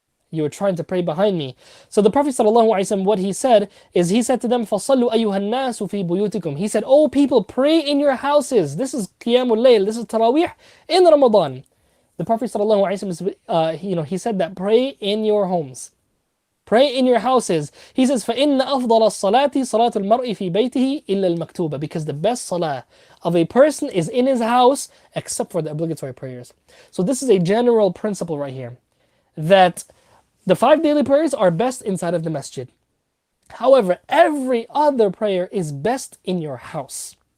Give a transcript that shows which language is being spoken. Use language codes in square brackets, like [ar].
[en] You were trying to pray behind me. So the Prophet ﷺ, what he said is, he said to them, [ar] فَصَلُّوا أَيُّهَا النَّاسُ فِي بُيُوتِكُمْ. [en] He said, oh people, pray in your houses. This is Qiyamul Layl, this is Taraweeh in Ramadan. The Prophet ﷺ, he said that pray in your homes. Pray in your houses. He says, [ar] فَإِنَّ أَفْضَلَ الصَّلَاةِ صَلَاةُ الْمَرْءِ فِي بَيْتِهِ إِلَّا الْمَكْتُوبَةِ. [en] Because the best salah of a person is in his house, except for the obligatory prayers. So this is a general principle right here, that the 5 daily prayers are best inside of the masjid. However, every other prayer is best in your house.